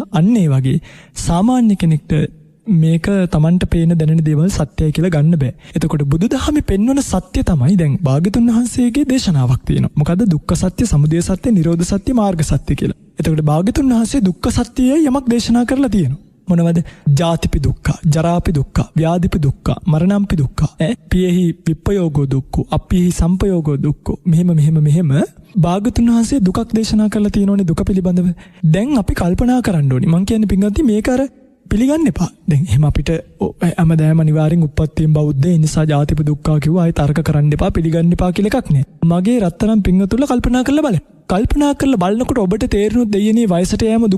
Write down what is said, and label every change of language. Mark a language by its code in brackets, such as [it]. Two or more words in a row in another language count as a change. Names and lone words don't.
[si] අන්න ඒ වගේ සාමාන්‍ය කෙනෙක්ට මේක Tamanට පේන දැනෙන දේවල් සත්‍යයි කියලා ගන්න බෑ. එතකොට බුදුදහමේ පෙන්වන සත්‍ය තමයි දැන් භාග්‍යතුන් වහන්සේගේ දේශනාවක් තියෙනවා. මොකද්ද? දුක්ඛ සත්‍ය, සමුදය සත්‍ය, නිරෝධ සත්‍ය, මාර්ග සත්‍ය කියලා. එතකොට භාග්‍යතුන් වහන්සේ දුක්ඛ සත්‍යයයි යමක් දේශනා කරලා තියෙනවා. මොනවද? [pi] ජාතිපි දුක්ඛ, ජරාපි දුක්ඛ, ව්‍යාධිපි දුක්ඛ, මරණම්පි දුක්ඛ, පියෙහි විප්පයෝගෝ දුක්ඛ, අප්පියෙහි සම්පයෝගෝ දුක්ඛ. [si] මෙහෙම භාග්‍යතුන් වහන්සේ දුකක් දේශනා කරලා තියෙනෝනේ දුක පිළිබඳව. දැන් අපි කල්පනා කරන්න ඕනේ. මං කියන්නේ පින්වත්නි මේක අර පිළිගන්න එපා. දැන් එහෙම අපිට හැමදාම අනිවාර්යෙන් උප්පත්තියෙන් බෞද්ධ ඒ නිසා [pi] ජාතිපි දුක්ඛ [si] කිව්වා ආයෙ තර්ක කරන්න එපා පිළිගන්න එපා කියලා එකක් නෑ. මගේ රත්තරන් පින්වතුන්ල කල්පනා කරලා බලන්න. කල්පනා කරලා බලනකොට ඔබට තේරෙනුත් දෙයනේ වයසට යෑම දුකක්.